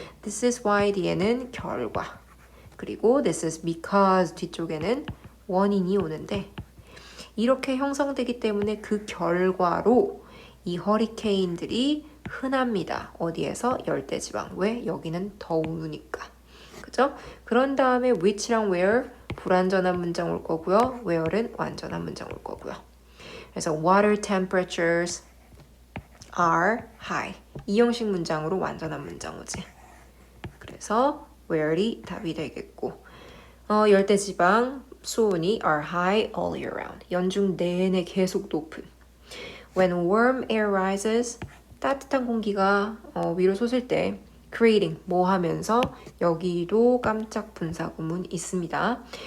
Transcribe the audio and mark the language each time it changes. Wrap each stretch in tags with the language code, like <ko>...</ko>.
<en>This is why</en> <ko>뒤에는 결과 그리고</ko> <en>this is because</en> <ko>뒤쪽에는 원인이 오는데 이렇게 형성되기 때문에 그 결과로 이 허리케인들이 흔합니다. 어디에서? 열대지방. 왜? 여기는 더우니까. 그죠? 그런 다음에 which랑 where 불완전한 문장 올 거고요. where는 완전한 문장 올 거고요. 그래서</ko> <en>water temperatures are high.</en> <ko>이 형식 문장으로 완전한 문장 오지. 그래서 where이 답이 되겠고 열대지방 수온이</ko> <en>are high all year round.</en> <ko>연중 내내 계속 높은.</ko> <en>When warm air rises,</en> <ko>따뜻한 공기가 위로 솟을 때 creating, 뭐 하면서 여기도 깜짝 분사구문 있습니다.</ko>